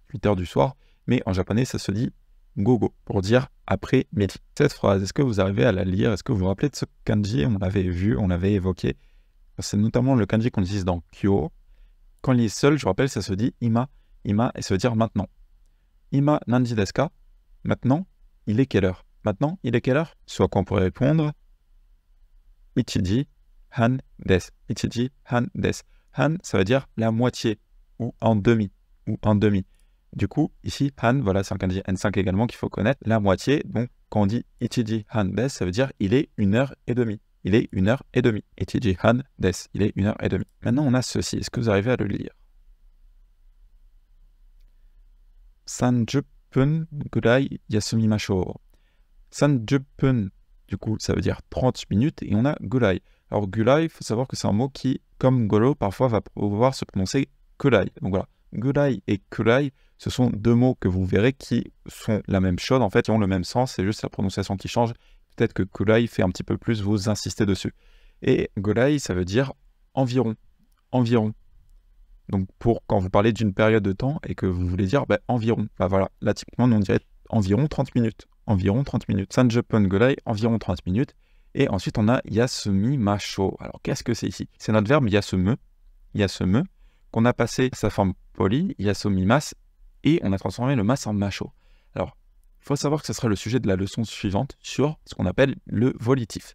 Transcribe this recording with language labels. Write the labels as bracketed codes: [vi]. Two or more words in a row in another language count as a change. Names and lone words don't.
[fr] 8h du soir, mais en japonais ça se dit gogo, pour dire après-midi. Cette phrase, est-ce que vous arrivez à la lire? Est-ce que vous vous rappelez de ce kanji? On l'avait vu, on l'avait évoqué. C'est notamment le kanji qu'on utilise dans kyo. Quand il est seul, je vous rappelle, ça se dit ima, ima, et ça veut dire maintenant. [ja] 今何時ですか? [fr] Maintenant, il est quelle heure? Maintenant, il est quelle heure? Soit qu'on pourrait répondre [ja] 一時半です. 一時半です. [fr] Han, ça veut dire la moitié, ou en demi, Du coup, ici, han, voilà, c'est un kanji N5 également qu'il faut connaître, la moitié. Donc, quand on dit [ja] 一時半です, [fr] ça veut dire il est 1h30. Il est 1h30. [ja] 一時半です, [fr] il est 1h30. Maintenant, on a ceci. Est-ce que vous arrivez à le lire? [ja] 30 分ぐらい休みましょう. 30分, [fr] du coup, ça veut dire 30 minutes, et on a gurai. Alors, gurai, il faut savoir que c'est un mot qui, comme goro, parfois va pouvoir se prononcer kurai. Donc voilà, gurai et kurai, ce sont deux mots que vous verrez qui sont la même chose, en fait, ils ont le même sens, c'est juste la prononciation qui change. Peut-être que kurai fait un petit peu plus vous insister dessus. Et gurai, ça veut dire environ. Donc, pour quand vous parlez d'une période de temps et que vous voulez dire environ, voilà, là, typiquement, nous on dirait environ 30 minutes. Environ 30 minutes. [ja] 30 分ぐらい, [fr] environ 30 minutes. Et ensuite, on a yasumimasho. Alors, qu'est-ce que c'est ici? C'est notre verbe yasumu, qu'on a passé sa forme polie, yasumimas, et on a transformé le mas en masho. Alors, il faut savoir que ce sera le sujet de la leçon suivante sur ce qu'on appelle le volitif.